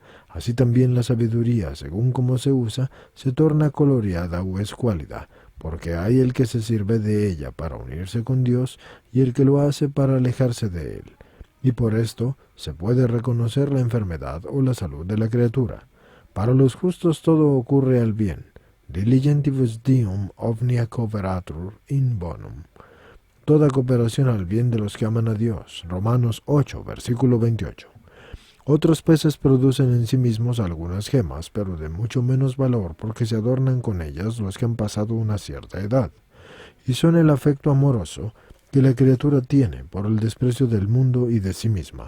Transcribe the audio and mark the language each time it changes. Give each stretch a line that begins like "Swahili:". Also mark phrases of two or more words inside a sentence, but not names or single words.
Spanish: Así también la sabiduría, según cómo se usa, se torna coloreada o escuálida, porque hay el que se sirve de ella para unirse con Dios y el que lo hace para alejarse de él. Y por esto se puede reconocer la enfermedad o la salud de la criatura. Para los justos todo ocurre al bien.
Latin: Diligentibus Deum omnia cooperatur in bonum.
Spanish: Toda cooperación al bien de los que aman a Dios. Romanos 8, versículo 28. Otros peces producen en sí mismos algunas gemas, pero de mucho menos valor porque se adornan con ellas los que han pasado una cierta edad, y son el afecto amoroso que la criatura tiene por el desprecio del mundo y de sí misma.